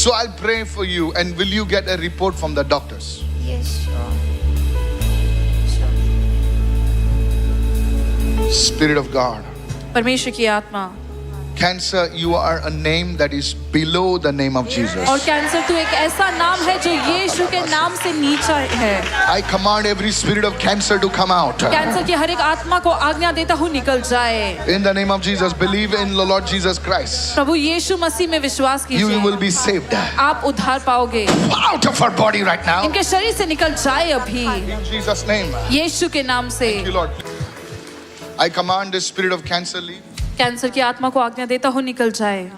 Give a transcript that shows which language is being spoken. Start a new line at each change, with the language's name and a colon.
English: so I'll pray for you, and will you get a report from the doctors? Yes, sure. Spirit of God.
Hindi: परमेश्वर की आत्मा।
English: Cancer, you are a name that is below the name of Jesus.
Hindi: और cancer तू एक ऐसा नाम है जो यीशु के नाम से नीचा है।
English: I command every spirit of cancer to come out.
Hindi: Cancer की हर एक आत्मा को आज्ञा देता हूँ निकल जाए।
English: In the name of Jesus, believe in the Lord Jesus Christ.
Hindi: प्रभु यीशु मसीह में विश्वास
English: You will
Hindi: कीजिए।
English: be saved.
Hindi: आप उद्धार पाओगे।
English: Out of her body right now.
Hindi: इनके शरीर से निकल जाए अभी
English: In Jesus' name.
Hindi: यीशु के नाम से।
English: Thank you, Lord. I command the spirit of cancer leave.
Hindi: Cancer की आत्मा को आज्ञा देता हूँ निकल जाए